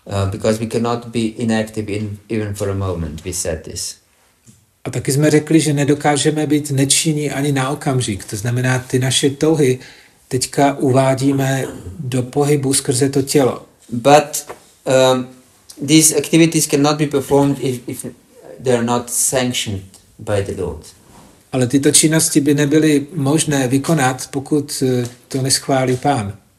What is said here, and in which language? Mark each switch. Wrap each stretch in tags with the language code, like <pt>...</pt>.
<en>Because we cannot be inactive even for a moment. We said this.</en> <cs>A taky jsme řekli, že nedokážeme být nečinní ani na okamžik. To znamená, ty naše touhy teďka uvádíme do pohybu skrze to tělo.</cs> <en>But these activities cannot be performed if they are not sanctioned by the Lord.</en> <cs>Ale tyto činnosti by nebyly možné vykonat, pokud to neschválí Pán.</cs>